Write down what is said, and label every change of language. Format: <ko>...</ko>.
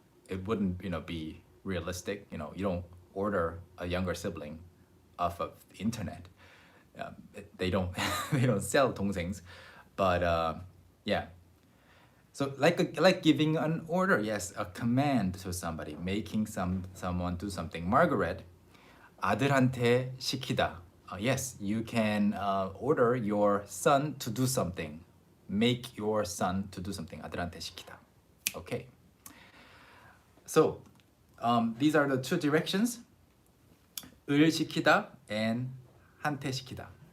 <en>It wouldn't, be realistic. You don't order a younger sibling off of the internet. They don't sell 동생s, but yeah. So like giving an order, yes, a command to somebody, making someone do something.</en> <ko>Margaret, 아들한테 시키다.</ko> <en>Yes, you can order your son to do something. Make your son to do something.</en> <ko>아들한테 시키다. Okay.</ko> <en>So these are the two directions.</en> <ko>을 시키다 and 한테 시키다.</ko>